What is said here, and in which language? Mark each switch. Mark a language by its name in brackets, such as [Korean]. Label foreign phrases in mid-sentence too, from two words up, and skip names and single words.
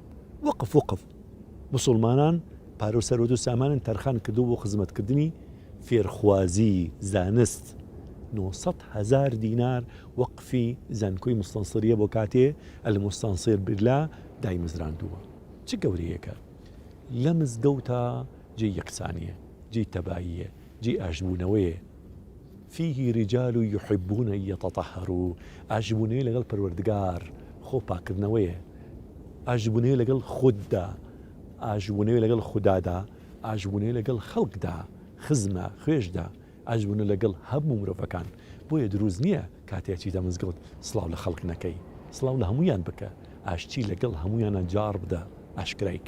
[Central Kurdish] وەقف مسلمانان پارە و سەرۆت و سامانن تەرخان کردو بۆ خزمەتکردنی فێرخوازی زانست. 900,000 دینار وەقفی زانکۆی مستەنسریە بۆ کاتێ المستەنسر بالله دایمزراندووە. چ گەورەیەکە لە مزگەوتە جێی یەکسانیە، جێی تەباییە، جێی ئاژبوونەوەیە. [Arabic] فيه رجال يحبون أن يتطهروا. [Central Kurdish] ئاژبوونەیە لەگەڵ پەروەردگار خۆپاکردنەوەیە، ئاژبوونەیە لەگەڵ خوددا، ئاژبوونەیە لەگەڵ خوددادا، ئاژبوونەیە لەگەڵ خەڵکدا، خزمە خوێشدا، ئاژبوونە لەگەڵ هەموو مرۆڤەکان. بۆیە دروست نییە کاتێکیدا مزگەوت سڵاو لە خەڵک نەکەی، سڵاو لە هەمویان بکە، ئاشتی لەگەڵ هەمویانە جار بدە، ئاشکرایکە.